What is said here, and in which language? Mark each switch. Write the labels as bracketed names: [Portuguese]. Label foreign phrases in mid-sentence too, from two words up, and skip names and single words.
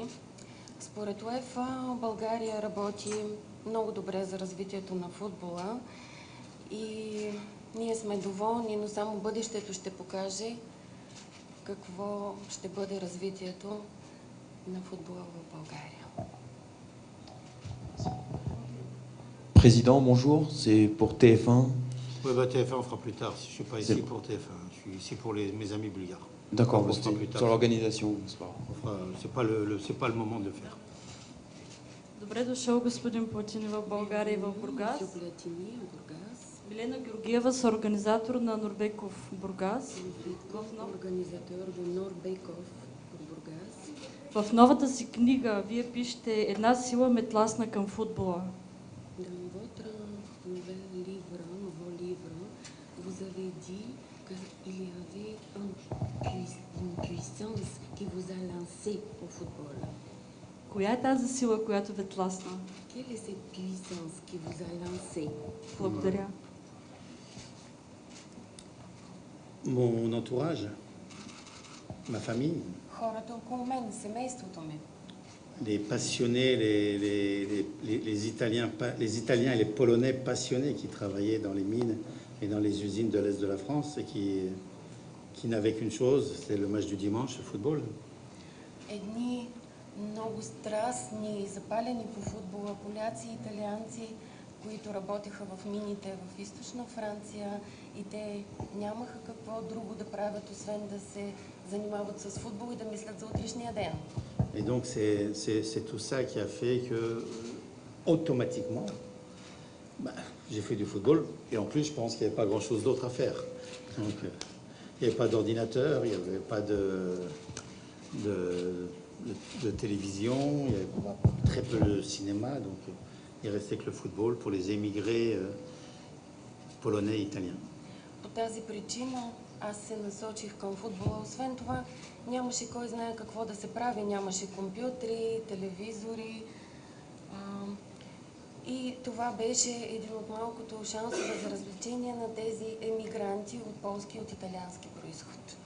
[Bulgarian] Според УЕФА България работи много добре за развитието на футбола и ние сме доволни, но само бъдещето ще покаже какво ще бъде развитието на футбола в България. [French] Président, bonjour, c'est pour TF1. Oui, bah, TF1 on fera plus tard. Je ne suis pas ici pour TF1, je suis ici pour mes amis bulgares. D'accord, On fera plus tard. sur l'organisation, c'est pas grave. C'est pas le moment de le faire. [Bulgarian] Добре дошъл, господин Путин, в България и в Бургас. Милена Георгиева, съорганизатор на Норбеков Бургас. В новата си книга вие пишете една сила ме тласна към футбола. [French] Dans votre nouvel livre, vous avez dit qu'il y avait une puissance qui vous a lancé au football. [Bulgarian] Коя е тази сила, която ви тласна? [French] Quelle est cette puissance qui vous a lancé? [Bulgarian] Благодаря. [French] Mon entourage, ma famille, [Bulgarian] Хората около мен, семейството ми. [French] les passionnés, les Italiens et les Polonais passionnés qui travaillaient dans les mines et dans les usines de l'Est de la France et qui n'avaient qu'une chose, c'est le match du dimanche, le football. [Bulgarian] Едни много страстни и запалени по футбола поляци и италианци, които работеха в мините в източна Франция и те нямаха какво друго да правят, освен да се занимават с футбол и да мислят за утрешния ден. [French] Et donc c'est tout ça qui a fait que automatiquement, j'ai fait du football et en plus je pense qu'il n'y avait pas grand-chose d'autre à faire. Donc il n'y avait pas d'ordinateur, il n'y avait pas de télévision, il y avait très peu de cinéma, donc il restait que le football pour les émigrés polonais et italiens. [Bulgarian] По тази причина аз се насочих към футбола. Освен това, нямаше кой знае какво да се прави. Нямаше компютри, телевизори. И това беше един от малкото шансове за развлечение на тези емигранти от полски и от италиански происход.